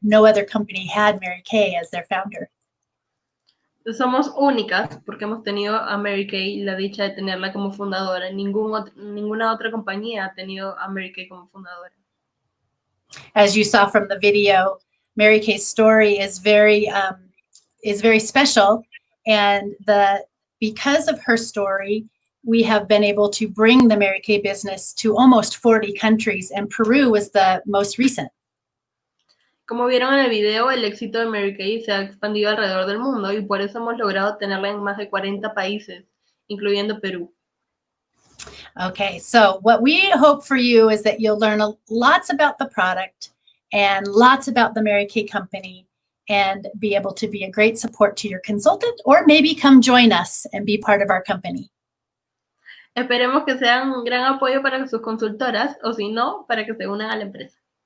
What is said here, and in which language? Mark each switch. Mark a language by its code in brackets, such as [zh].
[en] No other company had Mary Kay as their founder. [es] Somos únicas porque hemos tenido a Mary Kay, la dicha de tenerla como fundadora. Ninguna otra compañía ha tenido a Mary Kay como fundadora. [en] As you saw from the video, Mary Kay's story is very special, and because of her story, we have been able to bring the Mary Kay business to almost 40 countries, and Peru was the most recent. [es] Como vieron en el video, el éxito de Mary Kay se ha expandido alrededor del mundo y por eso hemos logrado tenerla en más de 40 países, incluyendo Perú. [en] Okay, so what we hope for you is that you'll learn lots about the product and lots about the Mary Kay company and be able to be a great support to your consultant, or maybe come join us and be part of our company. [es] Esperemos que sean un gran apoyo para sus consultoras o si no, para que se unan a la empresa.